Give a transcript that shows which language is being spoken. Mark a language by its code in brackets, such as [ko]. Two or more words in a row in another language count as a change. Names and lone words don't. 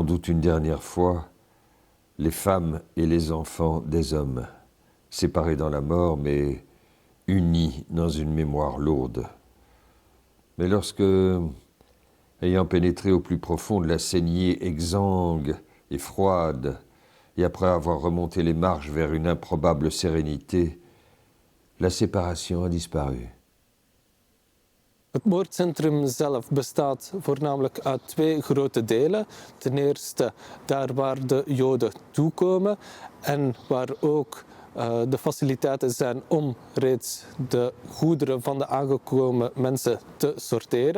[fr] doute une dernière fois, les femmes et les enfants des hommes, séparés dans la mort, mais unis dans une mémoire lourde. Mais lorsque, ayant pénétré au plus profond de la saignée exsangue et froide, et après avoir remonté les marches vers une improbable sérénité, la séparation a disparu. [nl] Het moordcentrum zelf bestaat voornamelijk uit twee grote delen. Ten eerste daar waar de Joden toekomen en waar ook de faciliteiten zijn om reeds de goederen van de aangekomen mensen te sorteren.